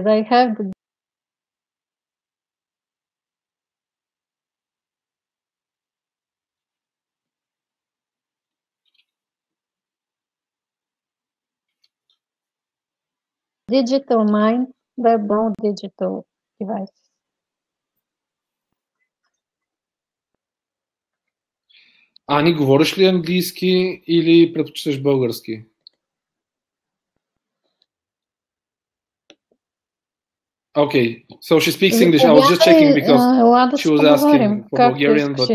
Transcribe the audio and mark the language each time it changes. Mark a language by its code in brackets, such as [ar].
[en] They have the digital mind, they're both digital devices. [bg] Ани, говориш ли английски или предпочиташ български? [en] Okay, so she speaks English. I was just checking because she was asking for Bulgarian, but...